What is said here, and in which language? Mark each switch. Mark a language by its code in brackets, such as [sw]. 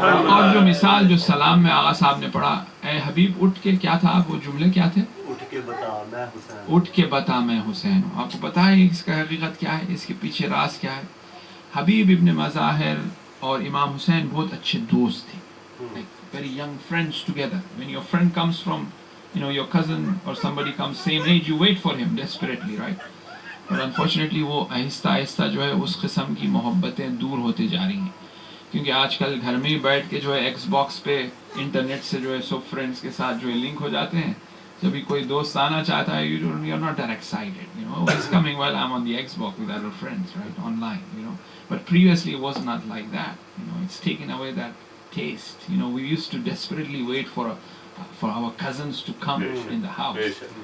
[ur] اور جو مثال جو سلام میں آغا صاحب نے پڑھا، اے حبیب اٹھ کے، کیا تھا وہ جملے کیا تھے؟ اٹھ کے بتا میں حسین. اٹھ کے بتا میں حسین ہوں. آپ کو پتا ہے اس کا حقیقت کیا ہے، اس کے پیچھے راز کیا ہے؟ حبیب ابن مظاہر اور امام حسین بہت اچھے دوست تھے. [en] Like very young friends together. When your friend comes from, your cousin or somebody comes same age, you wait for him desperately, right? But unfortunately [ur] وہ آہستہ آہستہ جو ہے اس قسم کی محبتیں دور ہوتے جا رہی ہیں، کیونکہ آج کل گھر میں ہی بیٹھ کے جو ہے ایکس باکس پہ انٹرنیٹ سے جو ہے سب فرینڈس کے ساتھ جو ہے لنک ہو جاتے ہیں. جب بھی کوئی دوست آنا چاہتا ہے [en] you're not that excited, he's coming while I'm on the Xbox with other friends, right, online, but previously it was not like that. It's taken away that taste. We used to desperately wait for our cousins to come in the house.